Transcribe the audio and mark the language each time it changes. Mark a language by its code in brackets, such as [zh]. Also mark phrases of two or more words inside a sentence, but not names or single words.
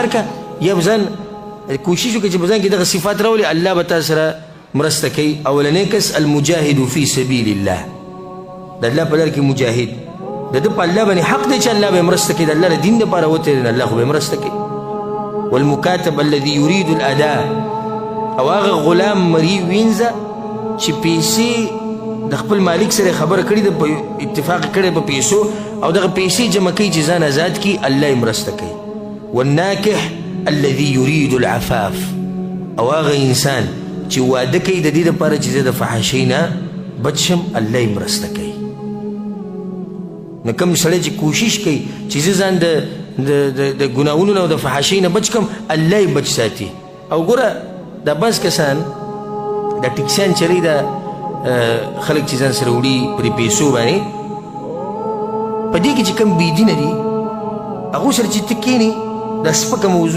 [ps] که یا به ځان کوشش وکړه چې په ځان کې دغه صفات راولي الله به تا سره مرسته کوي اولنی کس [ar] المجاهد فی سبیل الله [ps] د الله په لار کې مجاهد د ده په الله باندې حق دی چې الله به مرسته کوي د الله د دین دپاره وتړي نو الله خو به مرسته کوي [ar] والمکاتب الذي يريد الاداء [ps] او هغه غلام مري وینځه چې پیسې د خپل مالک سره خبره کړې ده اتفاق کړی په پیسو او دغه پیسې جمع کوي چې ځان آزاد کړي الله یې مرسته کوي [ar] والناکح الذي يريد العفاف [ps] او هغه انسان چې واده کوي د دې دپاره چې زه د فحاشۍ نه بچ شم الله یې مرسته کوي نو کوم سړی چې کوشش کوي چې زه ځان د ګناهونو نه او د فحاشۍ نه بچ کړم الله یې بچ ساتي او ګوره دا بعض کسان دا ټیکسیان چلی دا خلک چې ځان سره وړي په دې پیسو باندې په دې کې چې کوم بېدینه دي هغو سره چې ته کښېنې دا سپکه موضوع